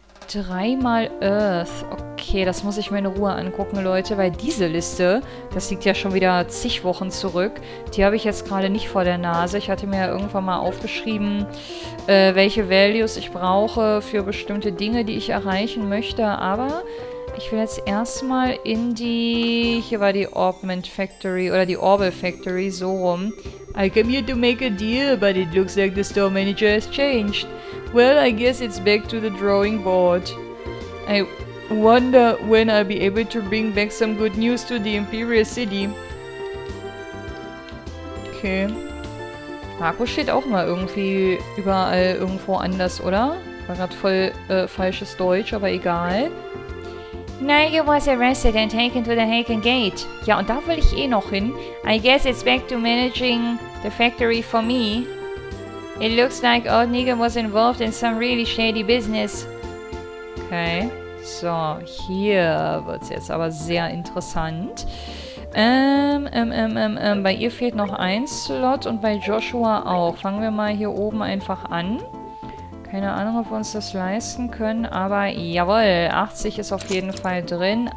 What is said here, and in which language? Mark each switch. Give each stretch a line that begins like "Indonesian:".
German: 3-mal Earth. Okay, das muss ich mir in Ruhe angucken, Leute, weil diese Liste, das liegt ja schon wieder zig Wochen zurück, die habe ich jetzt gerade nicht vor der Nase. Ich hatte mir ja irgendwann mal aufgeschrieben, welche Values ich brauche für bestimmte Dinge, die ich erreichen möchte, aber ich will jetzt erstmal in die... Hier war die Orbment Factory, oder die Orbal Factory, so rum.
English: I came here to make a deal, but it looks like the store manager has changed. Well, I guess it's back to the drawing board. I wonder when I'll be able to bring back some good news to the Imperial City. Okay.
German: Marco steht auch mal irgendwie überall irgendwo anders, oder? War gerade voll falsches Deutsch, aber egal.
English: Nigel was arrested and taken to the Haken Gate.
German: Ja, und da will ich eh noch hin.
English: I guess it's back to managing the factory for me. It looks like old Nigel was involved in some really shady business.
German: Okay. So, hier wird es jetzt aber sehr interessant. Bei ihr fehlt noch ein Slot und bei Joshua auch. Fangen wir mal hier oben einfach an. Keine Ahnung, ob wir uns das leisten können, aber jawohl, 80 ist auf jeden Fall drin.